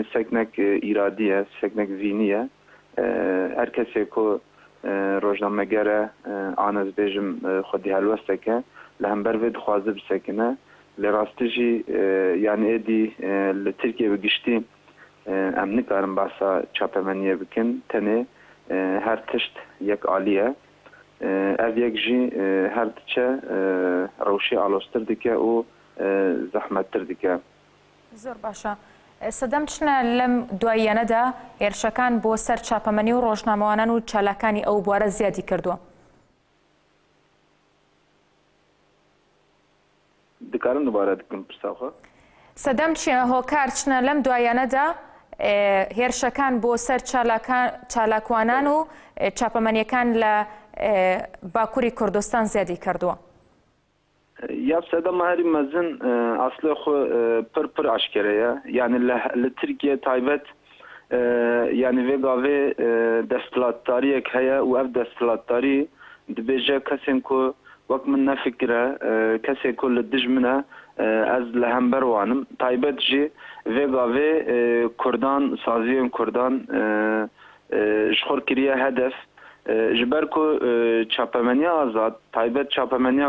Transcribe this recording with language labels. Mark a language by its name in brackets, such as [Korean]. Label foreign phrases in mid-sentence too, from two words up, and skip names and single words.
[Kurdish] seknek îradî ye seknek vînî ye her kesê ku rojnamegere an ez bêjim xwedî helwesteke li hember vê dixwaze bisekine lê rastî jî yani êdî li Tirkiye bigiştî em nikarin behsa çapemeniye bikin tenê her tişt yek alî ye ev yek jî her diçe rewşê alostir dike û zehmettir dike. [Central Kurdish] زۆر باشە. سەدەم چنە لەم دواییانەدا هێرشەکان بۆ سەر چاپەمەنی و ڕۆژنامەوانان و چالاکانی ئەو بوارە زیادی کردووە. [Kurdish] دikarin dubare dikim pirsaxwe [Central Kurdish] سەدەم چیە هۆکار چنە لەم دواییانەدا هێرشەکان بۆ سەر چالاکوانان و چاپەمەنیەکان لە باکووری کوردستان زیادی کردووە. [Kurdish] Ya sedema herî mezin aslê xwe pir eşkere ye yani li Tirkiye taybet yani vê gavê desthilatdariyek heye û ev desthilatdarî dibêje kesên ku wek min nefikire kesê ku li dij min e ez li hember wanim taybet jî vê gavê Kurdan saziyên Kurdan ji xwe kiriye hedef ji ber ku çapemeniya azad taybet çapemeniya